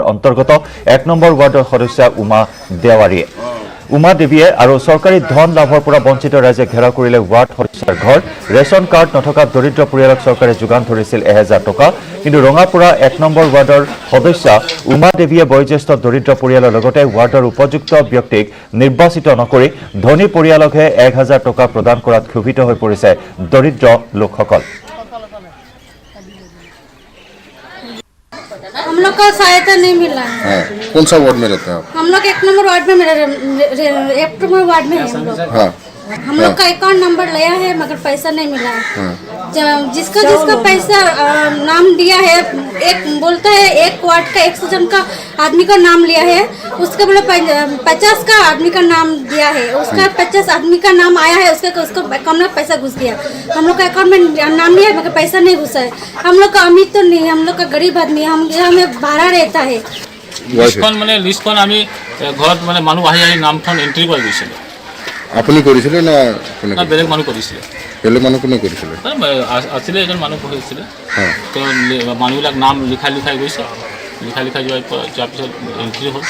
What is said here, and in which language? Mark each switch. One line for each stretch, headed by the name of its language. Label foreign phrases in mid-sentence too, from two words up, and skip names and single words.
Assamese: অন্তৰ্গত 1 নম্বৰ ৱাৰ্ডৰ সদস্য উমা দেৱাৰীয়ে উমা দেৱীয়ে আৰু চৰকাৰী ধন লাভৰ পৰা বঞ্চিত ৰাইজে ঘেৰাও কৰিলে ৱাৰ্ড সদস্যৰ ঘৰ ৰেচন কাৰ্ড নথকা দৰিদ্ৰ পৰিয়ালক চৰকাৰে যোগান ধৰিছিল 1000 টকা কিন্তু ৰঙাপুৰা 1 নম্বৰ ৱাৰ্ডৰ সদস্য উমা দেৱীয়ে বয়োজ্যেষ্ঠ দৰিদ্ৰ পৰিয়ালৰ লগতে ৱাৰ্ডৰ উপযুক্ত ব্যক্তিক নিৰ্বাচিত নকৰি ধনী পৰিয়ালকহে 1000 টকা প্ৰদান কৰাত ক্ষোভিত হৈ পৰিছে দৰিদ্ৰ লোকসকল
Hindi: हम लोग को सहायता नहीं मिला है हाँ, कौन सा वार्ड में रहते हैं आप हम लोग 1 नंबर वार्ड में एक नंबर वार्ड में है हम लोग हाँ हम लोग का अकाउंट नंबर लिया है मगर पैसा नहीं मिला है जिसका पैसा नाम दिया है एक बोलता है एक वार्ड का 100 जन का आदमी का नाम लिया है उसका बोले 50 का आदमी का नाम दिया है उसका 50 आदमी का नाम आया है उसको अकाउंट में पैसा घुस गया हम लोग का अकाउंट में नाम लिया है मगर पैसा नहीं घुसा है हम लोग का अमीर तो नहीं हम लोग का गरीब आदमी हम में भाड़ा रहता है
Assamese: লিষ্টখন আমি ঘৰত মানুহ আহি নামখন এন্ট্ৰি কৰি দিছিল আপুনি কৰিছিলে না কোনে বেলেগ মানুহ কৰিছিলে বেলেগ মানুহ কোনে কৰিছিলে আছিলে এজন মানুহ বহিছিলে তো মানুহবিলাক নাম লিখাই গৈছে লিখাই যোৱাৰ পিছত এন্ট্ৰি হ'ল